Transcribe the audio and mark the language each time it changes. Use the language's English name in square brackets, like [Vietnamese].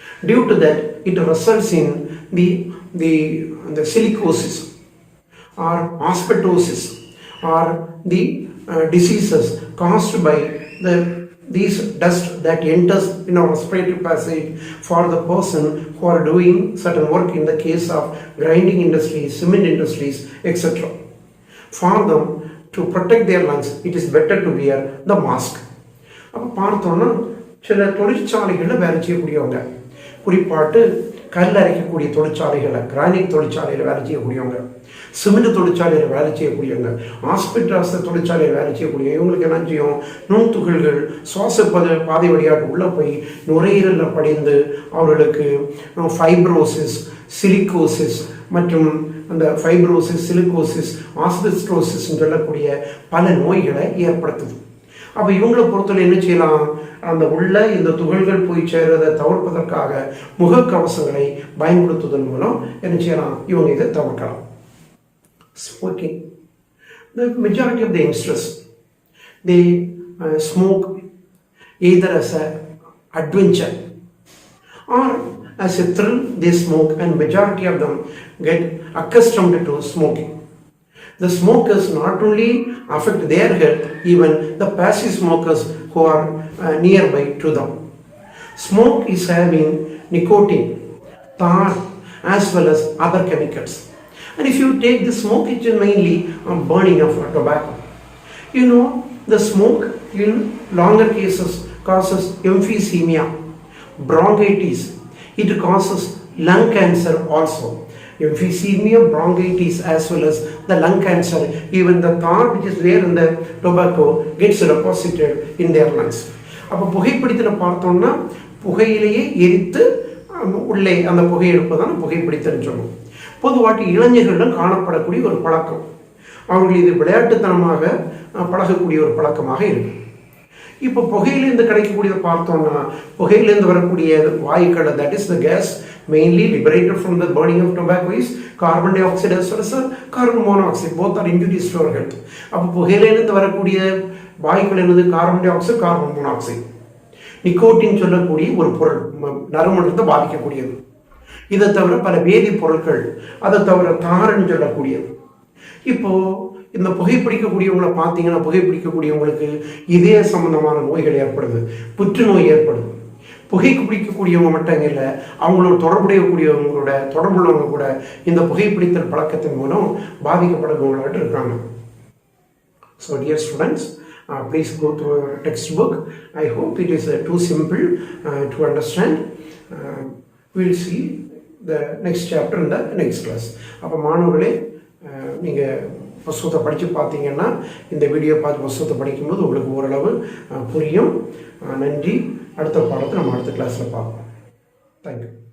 [English] Due to that, it results in the silicosis or asbestosis or the diseases caused by these dust that enters in our respiratory passage for the person who are doing certain work in the case of grinding industries, cement industries, etc. For them to protect their lungs, it is better to wear the mask. [Tamil] அப்போ பார்த்தோன்னா சில தொழிற்சாலைகளில் வேலை செய்யக்கூடியவங்க, குறிப்பாட்டு கல் அரைக்கக்கூடிய தொழிற்சாலைகளில், granite தொழிற்சாலையில் வேலை செய்யக்கூடியவங்க, சிமெண்ட் தொழிற்சாலையில் வேலை செய்யக்கூடியவங்க, ஆஸ்பெட்டாஸ் தொழிற்சாலையில் வேலை செய்யக்கூடிய இவங்களுக்கு என்ன செய்யும், நுண்துகள்கள் சுவாச பாதை வழியாக உள்ளே போய் நுரையீரலில் படிந்து அவர்களுக்கு ஃபைப்ரோசிஸ், சிலிகோசிஸ் மற்றும் அந்த ஃபைப்ரோசிஸ், சிலிகோசிஸ், ஆஸ்பெஸ்டோசிஸ் சொல்லக்கூடிய பல நோய்களை ஏற்படுத்துது. அப்போ இவங்களை பொறுத்தவரை என்ன செய்யலாம், அந்த உள்ள இந்த துகள்கள் போய் சேர்றதை தவிர்ப்பதற்காக முகக்கவசங்களை பயன்படுத்துவதன் மூலம் என்ன செய்யலாம், இவங்க இதை தவிர்க்கலாம். [English] Smoking. The majority of the youngsters, they smoke either as an adventure or as a thrill. They smoke, and majority of them get accustomed to smoking. The smokers not only affect their health, even the passive smokers who are nearby to them. Smoke is having nicotine, tar, as well as other chemicals. And if you take the smoke, it is mainly burning of tobacco. You know, the smoke in longer cases causes emphysema, bronchitis. It causes lung cancer also. Emphysema, bronchitis, as well as the lung cancer. Even the tar which is there in the tobacco gets deposited in their lungs. [Tamil] அப்போ புகைப்பிடித்தல் பார்த்தோம்னா புகையிலேயே எரித்து உள்ளே அந்த புகை எடுப்பதான புகைப்பிடித்தல்னு சொல்லுவோம். பொதுவாட்டி இளைஞர்களிடம் காணப்படக்கூடிய ஒரு பழக்கம், அவர்கள் இது விளையாட்டுத்தனமாக பழகக்கூடிய ஒரு பழக்கமாக இருக்கு. இப்போ புகையிலேருந்து கிடைக்கக்கூடியதை பார்த்தோம்னா புகையிலேருந்து வரக்கூடிய வாயுக்கள், [English] That is the case mainly liberated from the burning of tobacco is carbon di oxide as well as carbon monoxide, both are injurious to our health. [Tamil] அப்போ புகையிலேருந்து வரக்கூடிய வாயுக்கள் என்னது, carbon di oxide, carbon monoxide. Nicotine சொல்லக்கூடிய ஒரு பொருள் நறுமணத்தை பாதிக்கக்கூடியது. இதை தவிர பல வேதிப்பொருட்கள், அதை தவிர தாரன்னு சொல்லக்கூடியது. இப்போ இந்த புகைப்பிடிக்கக்கூடியவங்களை பார்த்தீங்கன்னா புகைப்பிடிக்கக்கூடியவங்களுக்கு இதய சம்பந்தமான நோய்கள் ஏற்படுது, புற்றுநோய் ஏற்படுது. புகைக்கு பிடிக்கக்கூடியவங்க மட்டும் இல்லை, அவங்களோட தொடர்புள்ளவங்க கூட இந்த புகைப்பிடித்தல் பழக்கத்தின் மூலம் பாதிக்கப்படுறவங்களாட்டு இருக்காங்க. So dear students, [English] please go through your textbook. I hope it is too simple to understand. We'll see the next chapter in the next class. [Tamil] அப்போ மாணவர்களே, நீங்கள் புஸ்தகத்தை படித்து பார்த்தீங்கன்னா இந்த வீடியோ பார்த்து புஸ்தகத்தை படிக்கும்போது உங்களுக்கு ஓரளவு புரியும். நன்றி. அடுத்த பாடத்தை நம்ம அடுத்த கிளாஸில் பார்ப்போம். தேங்க்யூ.